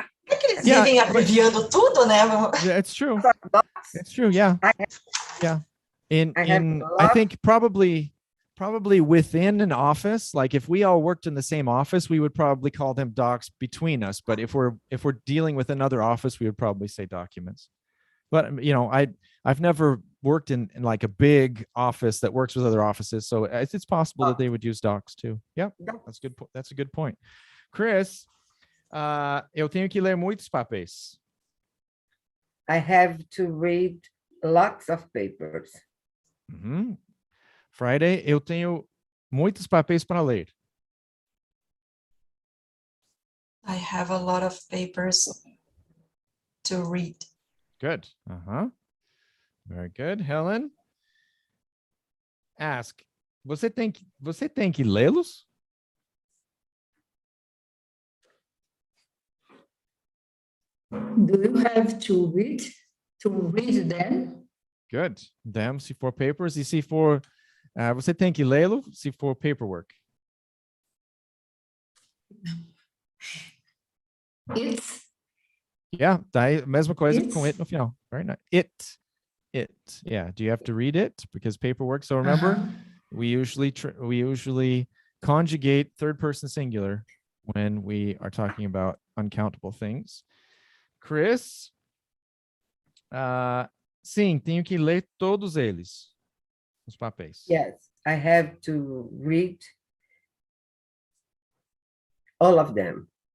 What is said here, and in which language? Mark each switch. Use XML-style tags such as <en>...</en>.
<pt>É que eles vivem abreviando tudo, né?</pt> <en>Yeah, it's true. It's true, yeah. Yeah. I think probably within an office, like if we all worked in the same office, we would probably call them docs between us. But if we're dealing with another office, we would probably say documents. But you know, I've never worked in like a big office that works with other offices, so it's possible that they would use docs too. Yeah, that's good. That's a good point. Chris,</en> <pt>Eu tenho que ler muitos papéis.</pt> <en>I have to read lots of papers. Uhum.</en> <pt>Friday, eu tenho muitos papéis para ler.</pt> <en>I have a lot of papers to read. Good. Very good. Helen, ask.</en> <pt>Você tem que lê-los?</pt> <en>Do you have to read them? Good. Them,</en> <pt>se for papers. E se for... você tem que lê-lo se for paperwork.</pt> <en>It's.</en> <pt>Yeah, tá aí, mesma coisa com</pt> <en>It's. it no final. Very nice. It. Yeah. Do you have to read it? Because paperwork. So remember, we usually conjugate third person singular when we are talking about uncountable things.</en> <pt>Chris, sim, tenho que ler todos eles, os papéis.</pt> <en>Yes, I have to read all of them.</en>